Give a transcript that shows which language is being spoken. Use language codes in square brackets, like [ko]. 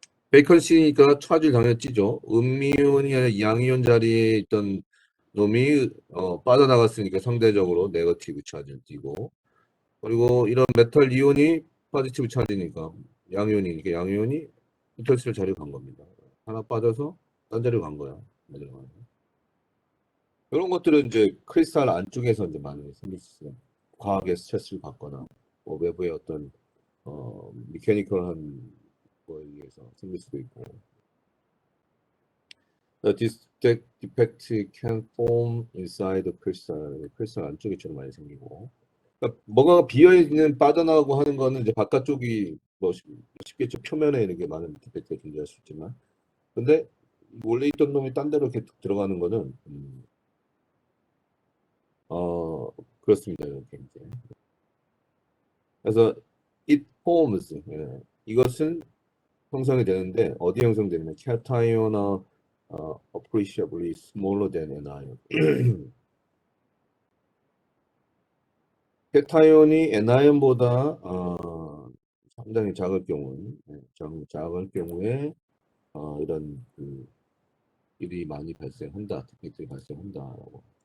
[ko] 베이컨시니까 차질 당연히 찌죠. 음이온이 아니라 양이온 자리에 있던 놈이 빠져나갔으니까 상대적으로 네거티브 차지를 띠고 그리고 이런 메탈 이온이 포지티브 차지니까 양이온이니까 양이온이 인터스텔 자리로 간 겁니다. 하나 빠져서 딴 자리로 간 거야. 이런 것들은 이제 크리스탈 안쪽에서 이제 많이 생길 수 있어요. 과학의 스트레스를 받거나 뭐 외부의 어떤 미케니컬한 거에 의해서 생길 수도 있고. [en] This defect can form inside the crystal. [ko] 크리스탈 안쪽에 주로 많이 생기고. 그러니까 뭐가 비어 있는 빠져나가고 하는 거는 이제 바깥쪽이 뭐 쉽겠죠. 표면에 이렇게 많은 디펙트가 존재할 수 있지만, 근데 원래 있던 놈이 딴 데로 이렇게 들어가는 거는 어 그렇습니다. 이렇게 이제. 그래서 [en] it forms. [ko] 예. 이것은 형성이 되는데 어디 형성되냐면 [en] cation이나 appreciably smaller than an ion. [ko] 케타이온이 anion보다 상당히 작을 경우, 작을 경우에 이런 그 일이 많이 발생한다, 디펙트가 발생한다라고.